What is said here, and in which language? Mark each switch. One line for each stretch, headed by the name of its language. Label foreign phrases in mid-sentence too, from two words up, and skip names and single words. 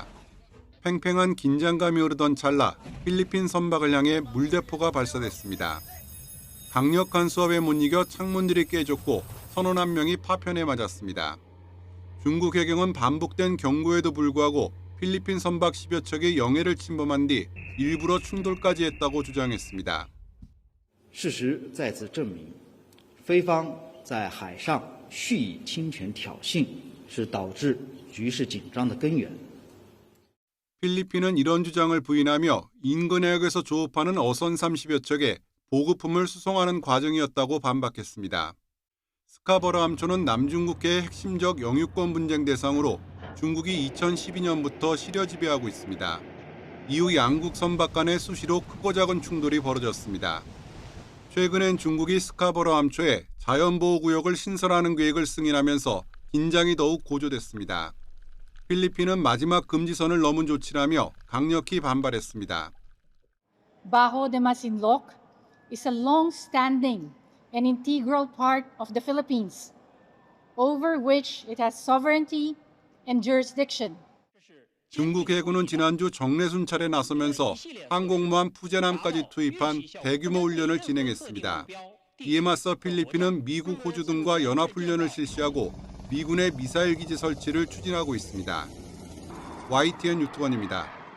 Korean: 팽팽한 긴장감이 흐르던 찰나 필리핀 선박을 향해 물대포가 발사됐습니다. 강력한 수압에 못 이겨 창문들이 깨졌고 선원 한 명이 파편에 맞았습니다. 중국 해경은 반복된 경고에도 불구하고 필리핀 선박 10여 척의 영해를 침범한 뒤 일부러 충돌까지 했다고 주장했습니다.
Chinese: 事实再次证明，菲方在海上蓄意侵权挑衅，是导致局势紧张的根源。
Korean: 필리핀은 이런 주장을 부인하며 인근 해역에서 조업하는 어선 30여 척에 보급품을 수송하는 과정이었다고 반박했습니다. 스카버로 암초는 남중국해의 핵심적 영유권 분쟁 대상으로 중국이 2012년부터 시려 지배하고 있습니다. 이후 양국 선박 간에 수시로 크고 작은 충돌이 벌어졌습니다. 최근엔 중국이 스카버로 암초에 자연보호구역을 신설하는 계획을 승인하면서 긴장이 더욱 고조됐습니다. 필리핀은 마지막 금지선을 넘은 조치라며 강력히 반발했습니다.
English: Bajo de Masinloc is a long-standing and integral part of the Philippines, over which it has sovereignty and jurisdiction.
Korean: 중국 해군은 지난주 정례 순찰에 나서면서 항공모함 푸제남까지 투입한 대규모 훈련을 진행했습니다. 이에 맞서 필리핀은 미국, 호주 등과 연합훈련을 실시하고 미군의 미사일 기지 설치를 추진하고 있습니다. YTN 유튜원입니다.